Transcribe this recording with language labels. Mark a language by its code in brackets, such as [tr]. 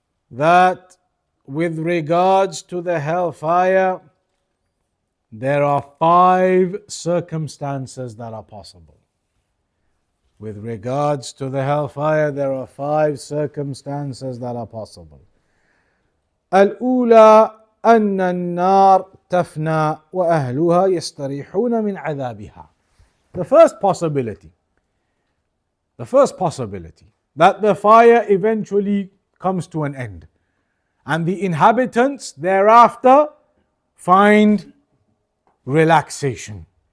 [en] That with regards to the hellfire, there are 5 circumstances that are possible. With regards to the hellfire, there are 5 circumstances that are possible. [ar] الأولى أن النار تفنى وأهلها يستريحون من عذابها. [en] The first possibility that the fire eventually comes to an end and the inhabitants thereafter find relaxation.